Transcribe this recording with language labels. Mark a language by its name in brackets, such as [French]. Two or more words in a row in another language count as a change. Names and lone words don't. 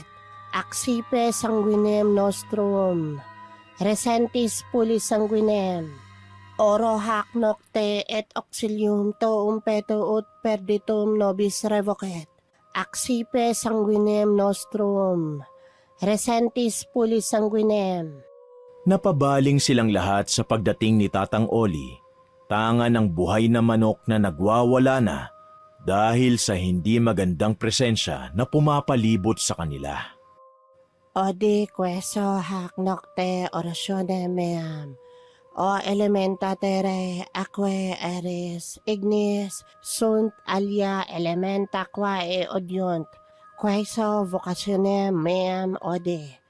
[Latin] Accipe sanguinem nostrum. Resentis puli sanguinem. Oro hac nocte et auxilium tuum peto ut perditum nobis revocet. Accipe sanguinem nostrum. Resentis puli sanguinem. [Filipino] Napabaling silang lahat sa pagdating ni Tatang Oli, tanga ng buhay na manok na nagwawala na dahil sa hindi magandang presensya na pumapalibot sa kanila. [Latin] Odi queso hac nocte oratione meam. O elementa terrae aquae aeris ignis sunt alia elementa quae odiunt. Queso vocationem meam odi.